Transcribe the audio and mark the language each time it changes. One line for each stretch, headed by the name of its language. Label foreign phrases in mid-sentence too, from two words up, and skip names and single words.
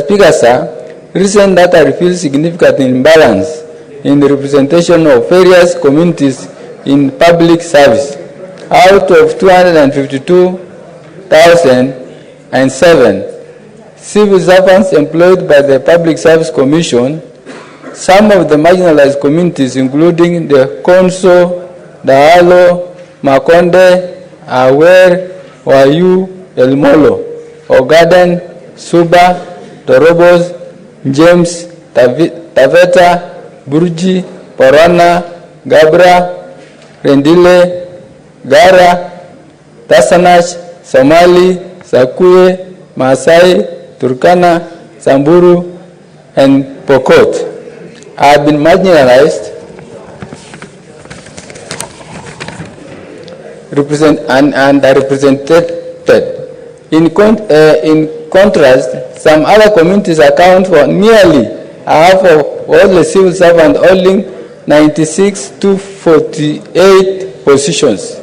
English: Speaker, sir, recent data reveals significant imbalance in the representation of various communities in public service. Out of 252,007 civil servants employed by the Public Service Commission, some of the marginalized communities, including the Konso, Daalo, Makonde, Awer, Wayu, El Molo, Ogaden, Suba, Torobos, James, Taveta, Burji, Porana, Gabra, Rendile, Gara, Tasanash, Somali, Sakuye, Maasai, Turkana, Samburu, and Pokot have been marginalized and are represented. In contrast, some other communities account for nearly half of all the civil servants, holding 96 to 48 positions.